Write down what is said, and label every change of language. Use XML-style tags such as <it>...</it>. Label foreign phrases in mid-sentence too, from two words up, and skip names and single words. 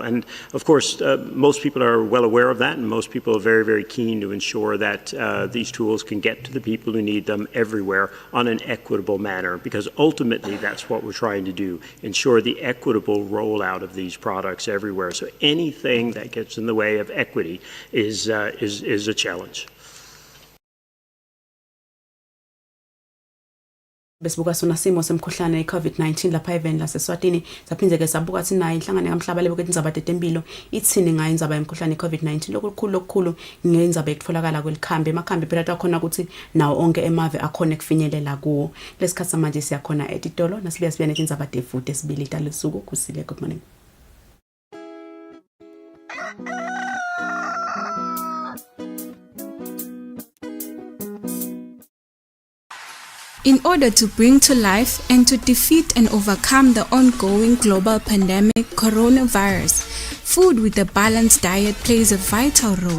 <en>And of course, most people are well aware of that, and most people are very, very keen to ensure that these tools can get to the people who need them everywhere on an equitable manner, because ultimately that's what we're trying to do, ensure the equitable rollout of these products everywhere. So anything that gets in the way of equity is a challenge.</en> <ss>Besibuka sona simo semkhuhlane iCovid-19 lapha eveni laseSwatini saphindze ke sabuka ukuthi nayo inhlangano yamhlaba leboke indzaba tetempilo ithini ngayo indzaba yemkhuhlane iCovid-19 lokukhulu ngendzaba etfolakala kwelikhambi emakhambi phela takhona ukuthi nawo onke emave akhona kufinyelela kuwo lesikhathi manje siyakhona etitolo nasibuya sibuya netindzaba tefuthi esibili talesuku Kusile.</ss> <en>Good morning. In order to bring to life and to defeat and overcome the ongoing global pandemic coronavirus, food with a balanced diet plays a vital role.</en>